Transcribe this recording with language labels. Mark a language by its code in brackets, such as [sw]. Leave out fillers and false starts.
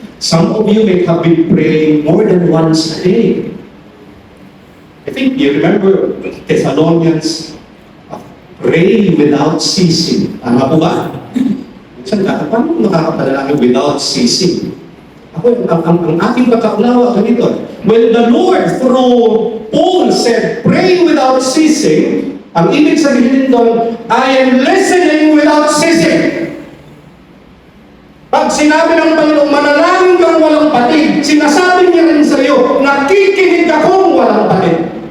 [en] Some of you may have been praying more than once a day. I think you remember Thessalonians, pray without ceasing. [tl] Tama po ba? Minsan paano nakakapanalangin [en] without ceasing? [tl] Ako, ang aking pagkaunawa ganito. [en] When the Lord through Paul said, pray without ceasing, [tl] ang ibig sabihin doon, [en] I am listening without ceasing. [tl] Pag sinabi ng Panginoon, manalangin kang walang patid, sinasabi niya rin sa iyo, nakikinig akong walang patid.